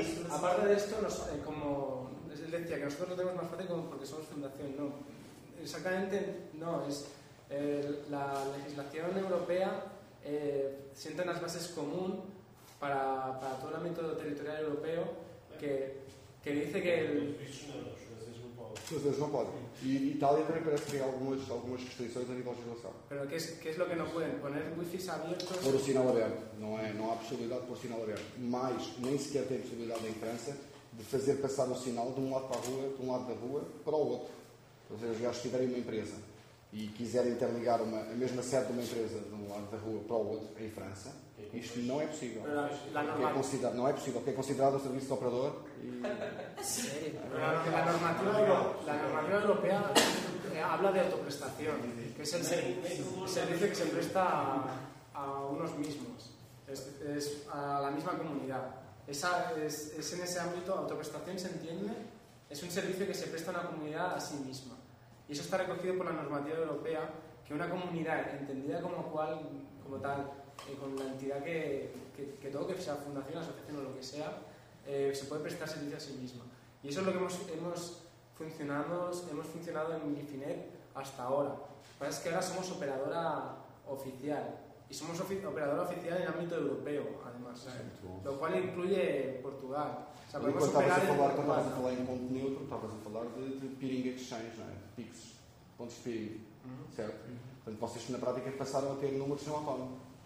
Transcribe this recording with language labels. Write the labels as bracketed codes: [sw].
[es] Aparte de esto, como él decía, que nosotros lo tenemos más fácil como porque somos fundación, no. Exactamente, no, es la legislación europea sienta unas bases comunes para todo el ámbito territorial europeo que dice que el. [pt] Os países não podem. E Itália também parece que tem algumas restrições a nível de legislação. Mas que é o que não podem? [es] Poner wifi abertos? [pt] Pôr o sinal aberto. Não, é, não há possibilidade de pôr o sinal aberto. Mas nem sequer tem possibilidade da imprensa de fazer passar o sinal de um lado para a rua, de um lado da rua, para o outro. Ou seja, os gajos tiverem uma empresa e quiserem interligar a mesma sede de uma empresa de um lado da rua para o outro, em França, isto não é possível. Não é possível, porque é considerado um serviço de operador. Sério? A normativa europeia habla de autoprestação, que é o serviço que se presta [es] a unos mismos, es a la misma comunidad. Es en ese ámbito, autoprestación se entiende, es un servicio que se presta a una comunidad a sí misma. Y eso está recogido por la normativa europea, que una comunidad entendida como cual, como tal, con la entidad que toque, sea fundación, asociación o lo que sea, se puede prestar servicio a sí misma. Y eso es lo que hemos funcionado en Gifinet hasta ahora. Lo que pasa es que ahora somos operadora oficial. Y somos operadora oficial en el ámbito europeo, además. Sí, lo cual incluye Portugal. O sea, podemos operar en Portugal. [pt] Enquanto estavas a falar em ponto neutro, estavas a falar de peering exchange, não é? PIX, pontos de peering, certo? Portanto, vocês na prática passaram a ter número de sistema autónomo.